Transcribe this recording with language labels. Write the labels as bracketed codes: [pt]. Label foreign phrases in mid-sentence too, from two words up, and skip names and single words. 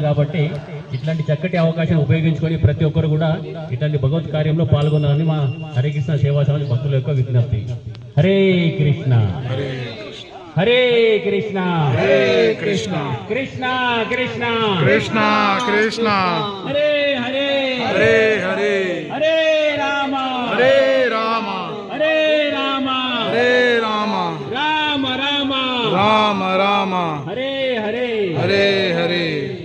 [te] కాబట్టి ఇట్లాంటి చక్కటి అవకాశాన్ని ఉపయోగించుకొని ప్రతి ఒక్కరు కూడా ఇట్లాంటి భగవత్ కార్యంలో పాల్గొనాలని మా హరే కృష్ణ సేవా సమాజ్ భక్తుల యొక్క విజ్ఞప్తి. [sa] हरे कृष्ण हरे कृष्ण హరే కృష్ణ कृष्ण कृष्ण कृष्ण कृष्ण हरे हरे हरे हरे हरे राम हरे राम हरे राम हरे राम राम राम राम राम हरे हरे हरे हरे